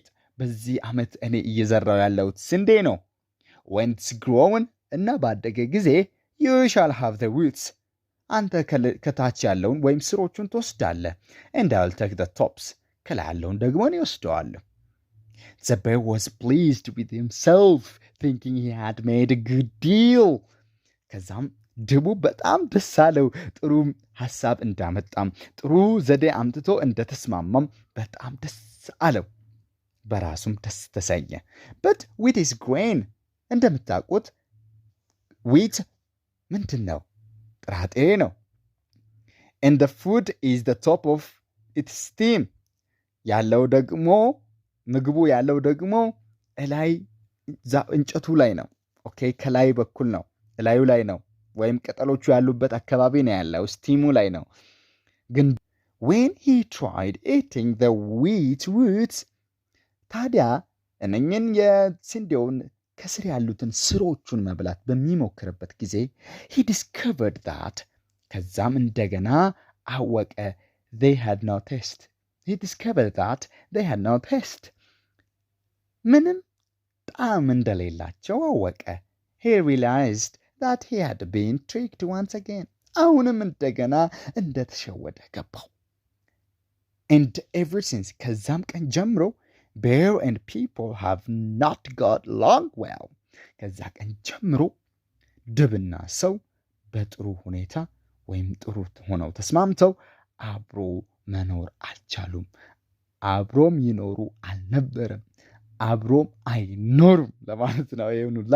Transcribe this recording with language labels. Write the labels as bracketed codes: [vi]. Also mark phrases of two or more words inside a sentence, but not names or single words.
[am] በዚህ ዓመት እኔ እየዘራው ያለሁት ስንዴ ነው። [en] When it's grown [am] እና ባደገ ጊዜ [en] you shall have the roots. [am] አንተ ከታች ያለውን ወይም ስሮቹን ትወስዳለህ። [en] And I'll take the tops. [am] ከላይ ያለውን ደግሞ እኔ ወስደዋለሁ። [en] The bear was pleased with himself, thinking he had made a good deal. [am] ከዛም ድቡ በጣም ደስ አለው። ጥሩ ሐሳብ እንዳመጣም ጥሩ ዘዴ አምጥቶ እንደተስማማም በጣም ደስ አለው። በራሱም ደስ ተሰኘ። [en] But wheat is grain. [am] እንደምታውቁት wheat ምንድን ነው? ጥራጥሬ ነው። [en] and the food is the top of its steam [am] ያለው ደግሞ ምግቡ ያለው ደግሞ ላይ እንጨቱ ላይ ነው ኦኬ ከላይ በኩል ነው ላዩ ላይ ነው ወይም ቅጠሎቹ ያሉበት አካባቢ ነው ያለው ስቲሙ ላይ ነው ግን [en] when he tried eating the wheat roots [am] ታዲያ እነኝን የስንዴውን ከስር ያሉትን ስሮቹን መብላት በሚሞክርበት ጊዜ [en] he discovered that [am] ከዛም እንደገና አወቀ [en] they had no taste he discovered that they had no taste [am] ምንም ጣዕም እንደሌላቸው አወቀ [en] he realized that he had been tricked once again [am] አሁንም እንደገና እንደተሸወደ ገባው [en] and ever since [am] ከዛም ቀን ጀምሮ [en] bear and people have not got along well [am] ከዛ ቀን ጀምሮ ድብና ሰው በጥሩ ሁኔታ ወይም ጥሩ ሆነው ተስማምተው አብሮ መኖር አልቻሉም አብሮም ይኖሩ አልነበረም አብሮም አይኖሩም ለማለት ነው ይሁንላ